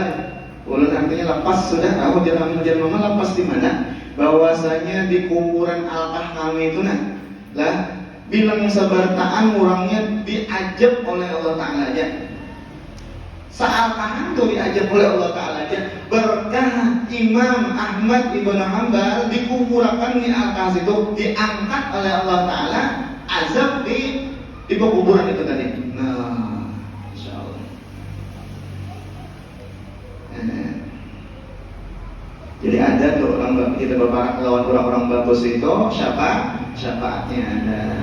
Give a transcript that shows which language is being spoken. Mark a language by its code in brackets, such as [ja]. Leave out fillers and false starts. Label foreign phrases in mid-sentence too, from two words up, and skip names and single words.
[bjn] Ulun artinya lepas sudah tahu jalan mama lepas di mana. Bahwasanya di kuburan alkah kami itu lah bilang sabartaan orangnya diajab oleh [ar] الله تعالى [bjn] aja. Sealkahan itu diajab oleh [ar] الله تعالى [bjn] aja. [id] Berkah Imam Ahmad ibn Hanbal dikuburkan di alkah itu diangkat oleh [ar] الله تعالى. [id] Azab di kuburan itu tadi. Nah, insyaallah. [bjn] Jadi ada tuh orang kita berbarak lawan orang-orang bagus itu syafaatnya ada.